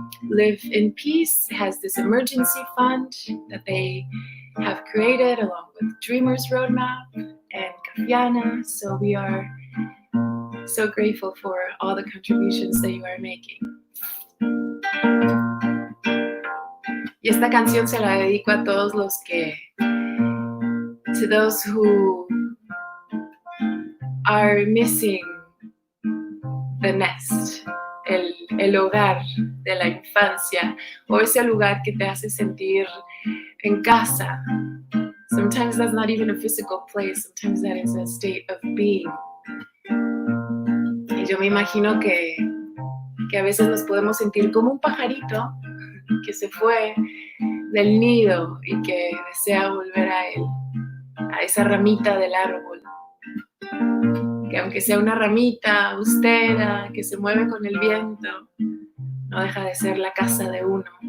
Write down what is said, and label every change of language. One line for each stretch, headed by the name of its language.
English: Live in Peace has this emergency fund that they have created along with Dreamers Roadmap and Cafiana. So we are so grateful for all the contributions that you are making.
Spanish: Y esta canción se la dedico a todos los que,
English: to those who are missing the nest,
Spanish: el hogar de la infancia, o ese lugar que te hace sentir en casa.
English: Sometimes that's not even a physical place, sometimes that is a state of being.
Spanish: Y yo me imagino que a veces nos podemos sentir como un pajarito que se fue del nido y que desea volver a él, a esa ramita del árbol, que aunque sea una ramita austera que se mueve con el viento, no deja de ser la casa de uno.